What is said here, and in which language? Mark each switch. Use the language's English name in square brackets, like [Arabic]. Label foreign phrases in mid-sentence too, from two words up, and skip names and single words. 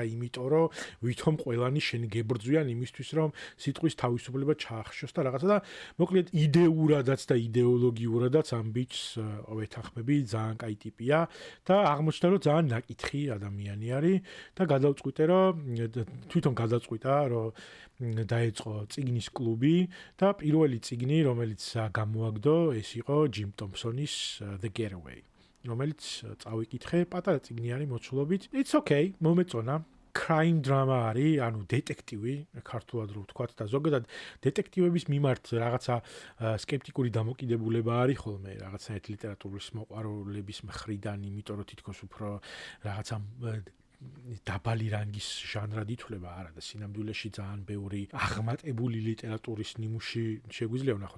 [Georgian] იმიტომ რომ ვითომ ყველანი შენ გებრძვიან იმისთვის რომ სიტყვის თავისუფლება ჩაახშოს და რაღაცა და მოკლედ იდეურადაც და იდეოლოგიურადაც ამ ბიჭს ვეთანხმები, ძალიან კაი ტიპია და აღმოჩნდა რომ ძალიან ნაკითხი ადამიანი არის და გადავწყვიტე რომ თვითონ გადაწყვიტა რომ დაეწყო წიგნის კლუბი და პირველი წიგნი, რომელიც გამოაგდო, ეს იყო ჯიმ ტომპსონის The Getaway, რომელიც წავიკითხე, პატარა წიგნი არის მოცულობით. [English] It's okay, მომეწონა. crime drama [Georgian] არის, ანუ დეტექტივი, ქართულად რო ვთქვათ და ზოგადად დეტექტივების მიმართ რაღაცა სკეპტიკური დამოკიდებულება არის ხოლმე რაღაცა ლიტერატურის მოყვარულების მხრიდან, იმიტომ რომ თითქოს უფრო რაღაცა დაბალი რანგის ჟანრად ითვლება, არა და სინამდვილეში ძალიან ბევრი აღმატებული ლიტერატურის ნიმუში შეგვიძლია ვნახოთ.